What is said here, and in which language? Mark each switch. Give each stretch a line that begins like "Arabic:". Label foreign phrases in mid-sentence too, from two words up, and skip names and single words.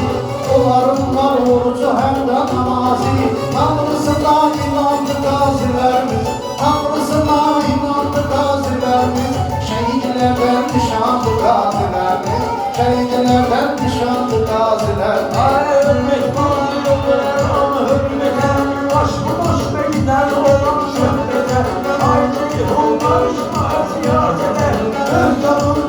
Azerbaijani: Onların var orucu həm də namazi. Tanrısına inandı qazilərimiz, Tanrısına inandı qazilərimiz. Şəhidlərdən nişanlı qazilərimiz, şəhidlərdən nişanlı qazilərimiz.
Turkish: Ay hürmet bana yollarına hürmete, aşkı boşuna gider olan şöhrete. Haydi olma ziyarete,